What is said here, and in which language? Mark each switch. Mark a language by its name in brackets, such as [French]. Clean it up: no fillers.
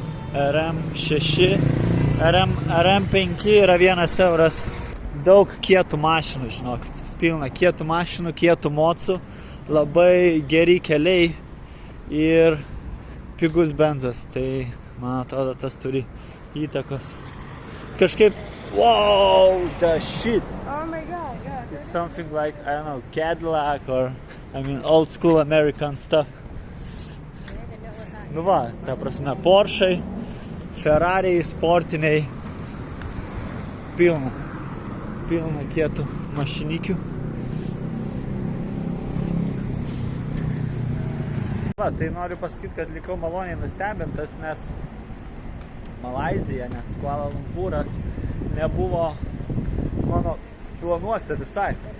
[Lithuanian] RM6, RM5 yra 1 euras. Daug kietų mašinų, žinokit. Pilna kietų mašinų, kietų mocų, labai geri keliai ir pigus benzas. Tai, man atrodo, tas turi įtakos. Kažkaip, [English] wow, the shit. Oh my god, yeah. It's something like, I don't know, Cadillac or, old school American stuff. I don't even know what that [Lithuanian] Nu va, ta prasme, Porschai, Ferrariai, sportiniai, pilna kietų mašinikių. Va, tai noriu pasakyti, kad likau maloniai nustebintas, nes Malaizija, nes Kuala Lumpūras nebuvo mano planuose visai.